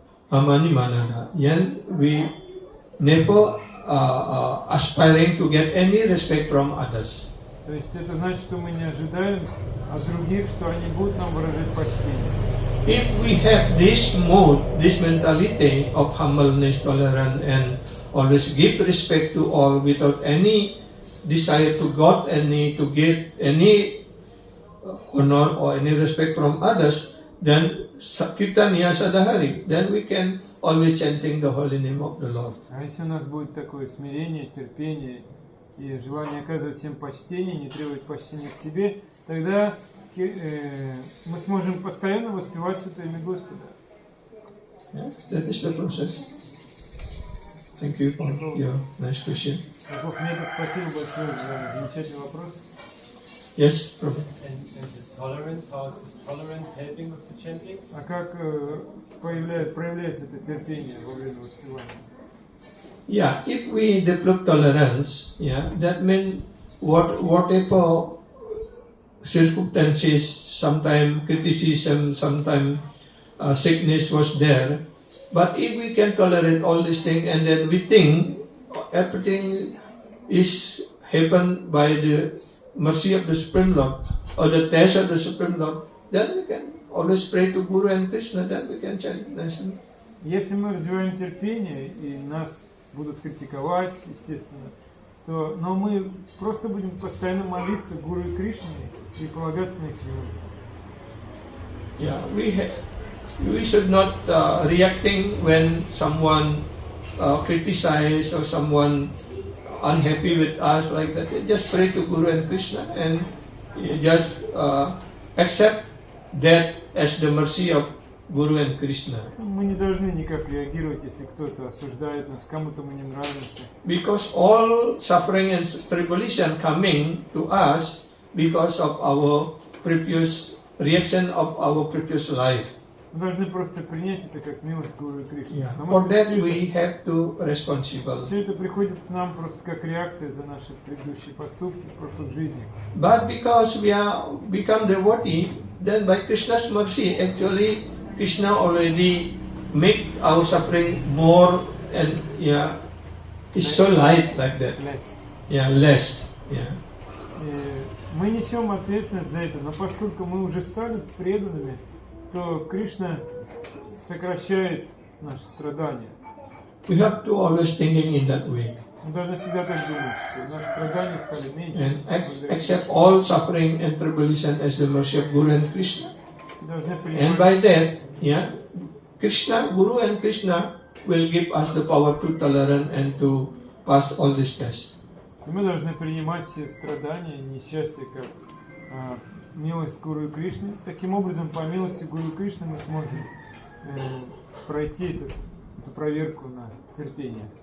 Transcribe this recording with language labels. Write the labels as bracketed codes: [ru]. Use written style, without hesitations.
[sa] Amani manada. [en] Yen we never aspiring to get any respect from others. [ru] То есть это значит, что мы не ожидаем от других, что они будут нам выражать почтение. [en] If we have this mode, this mentality of humbleness, tolerance, and always give respect to all without any desire to God, to get any honor or any respect from others, then [sa] kirtaniya sadahari, [en] then we can always chanting the holy name of the Lord. [ru] А если у нас будет такое смирение, терпение и желание оказывать всем почтение, не требовать почтения к себе, тогда мы сможем постоянно воспевать святое имя Господа. [en] Yeah, that is the process. Thank you for your nice question. [ru] Бог Метод, спасибо большое за замечательный вопрос. [en] Yes, Prabhu. And this tolerance, how is this tolerance helping with the chanting? [ru] А как проявляется это терпение во время воспевания? [en] Yeah, if we develop tolerance, yeah, that means whatever circumstances, sometimes criticism, sometimes sickness was there, but if we can tolerate all these things and then we think everything is happen by the mercy of the Supreme Lord or the test of the Supreme Lord, then we can always pray to Guru and Krishna, then we can chant nicely. [ru] Если мы развиваем терпение и нас будут критиковать, естественно, но мы просто будем постоянно молиться Гуру и Кришне и полагаться на их милость. [en] Yeah, we should not reacting when someone criticize or someone unhappy with us like that. Just pray to Guru and Krishna and just accept that as the mercy of Guru and Krishna. [ru] Мы не должны никак реагировать, если кто-то осуждает нас, кому-то мы не нравимся. [en] Because all suffering and tribulation coming to us because of our previous reaction of our previous life. [ru] Мы должны просто принять это как милость Гуру и Кришны. [en] Yeah. [ru] Потому [en] For [ru] что [en] that we have to responsible. [ru] все это приходит к нам просто как реакция за наши предыдущие поступки в прошлых жизнях. [en] But because we are become devotee, then by Krishna's mercy, actually Krishna already make our suffering more and yeah, it's so light like that. Yeah, less. Yeah. [ru] Мы несем ответственность за это, но поскольку мы уже стали преданными, то Кришна сокращает наши страдания. [en] We have to always thinking in that way. [ru] Мы должны всегда так думать, что наши страдания стали меньше. [en] And accept all suffering and tribulation as the mercy of Guru and Krishna. And by that, yeah, Krishna, Guru and Krishna will give us the power to tolerate and to pass all these tests. [ru] Мы должны принимать все страдания и несчастья как милость Гуру и Кришны. Таким образом, по милости Гуру и Кришны мы сможем пройти эту проверку на терпение.